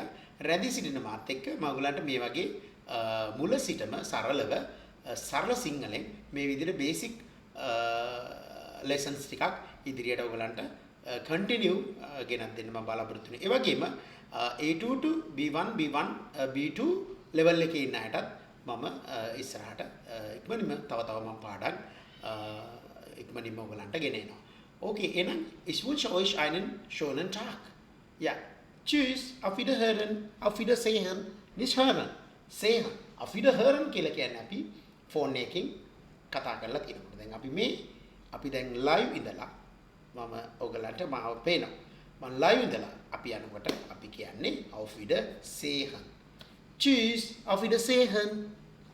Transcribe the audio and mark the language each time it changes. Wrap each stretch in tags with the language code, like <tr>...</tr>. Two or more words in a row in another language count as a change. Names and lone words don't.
<si>රැඳී සිටින මාත් එක්ක මම ඔයගලන්ට මේ වගේ මුල සිටම සරලව සරල සිංහලෙන් මේ විදිහට බේසික් ලෙසන්ස් ටිකක් ඉදිරියට ඔයගලන්ට continue ගෙනත් දෙන්න මම බලාපොරොත්තු වෙනවා. ඒ වගේම</si> <en>A2 to B1 B2 level</en> <si>එකේ ඉන්න අයටත් මම ඉස්සරහට ඉක්මනින්ම තව මම පාඩම් ඉක්මනින්ම ඔයගලන්ට ගෙනෙනවා.</si> <de>Okay, එහෙනම් ich wünsche euch einen schönen Tag. Ja. Tschüss, auf Wiederhören, auf Wiedersehen, nicht hören, sehen. Auf Wiederhören</de> <si>කියලා කියන්නේ අපි ෆෝන් එකකින් කතා කරලා තියෙනකොට. දැන් අපි දැන් live ඉඳලා මම ඔයගලන්ට මාව පේනවා. මම live ඉඳලා අපි යනකොට අපි කියන්නේ</si> <de>auf Wiedersehen. Tschüss, auf Wiedersehen.</de>